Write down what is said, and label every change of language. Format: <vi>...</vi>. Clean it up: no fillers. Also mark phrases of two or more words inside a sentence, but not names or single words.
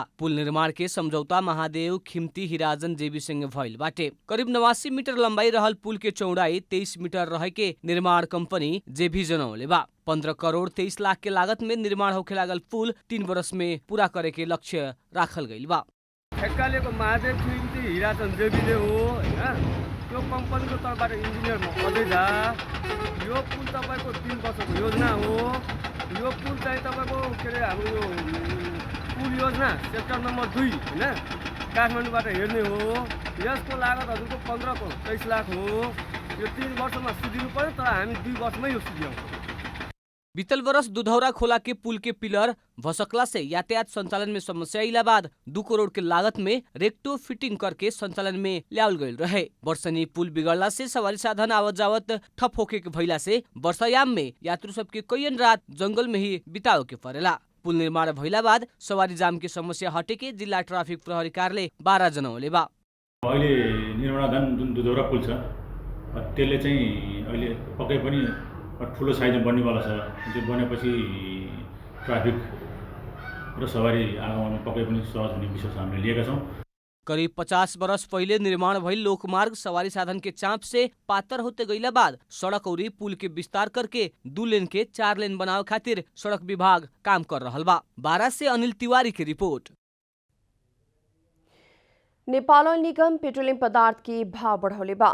<bho>पुल निर्माण के समझौता महादेव खिम्ती हिराजन जेबी संग भइल बाटे। करीब 89 मीटर लंबाई रहल पुल के चौड़ाई 23 मीटर रहे के निर्माण कंपनी जेबी जनौले बा। 15 करोड़ 23 लाख के लागत में निर्माण होखे लागल पुल 3 वर्ष में पूरा करे के लक्ष्य राखल गइल बा।</bho> <ne>ठेक्कालेको महादेव खिम्ती हिराजन जेबीले हो हैन त्यो कम्पनीको तर्फबाट इन्जिनियर अझै झा यो पुल तपाईँको 3 वर्षको योजना हो। यो पुल चाहिँ तपाईँको के अरे हाम्रो यो पुल योजना सेक्टर नम्बर 2 हैन काठमाडौँबाट हेर्ने हो। यसको लागत हजुरको 15 करोड 23 लाख हो। यो 3 वर्षमा सुधिनु पर्यो तर हामी 2 वर्षमै यो सुध्याउँछौँ।</ne> <bho>बीतल वर्ष दुधौरा खोला के पुल के पिलर भसकला से यातायात संचालन में समस्या आइला बाद 2 करोड़ के लागत में रेक्टो फिटिंग करके संचालन में ल्याउल गइल रहे। वर्षनी पुल बिगड़ला से सवारी साधन आवत जावत ठप होके के भइला से वर्षायाम में यात्रु सबके कईन रात जंगल में ही बिताओ के परेला। पुल निर्माण भइला बाद सवारी जाम के समस्या हटे के जिल्ला ट्राफिक प्रहरी कार्यालय 12 जनौले बा।</bho> <ne>अहिले निर्माणाधीन जुन दुधौरा पुल छ त्यसले चाहिँ अहिले पक्कै पनि ठुलो साइजमा बन्नेवाला छ। त्यो बनेपछि ट्राफिक र सवारी आगमनमा पक्कै पनि सहज हुने विश्वास हामीले लिएका छौँ।</ne> <bho>करीब 50 वर्ष पहले निर्माण भइल लोकमार्ग सवारी साधन के चाप से पातर होते गईला बाद सड़क और पुल के विस्तार करके 2 लेन के 4 लेन बनावे खातिर सड़क विभाग काम कर रहल बा। 12 से अनिल तिवारी की रिपोर्ट। नेपाल ओइल निगम पेट्रोलियम पदार्थ के भाव बढ़ौले बा।</bho>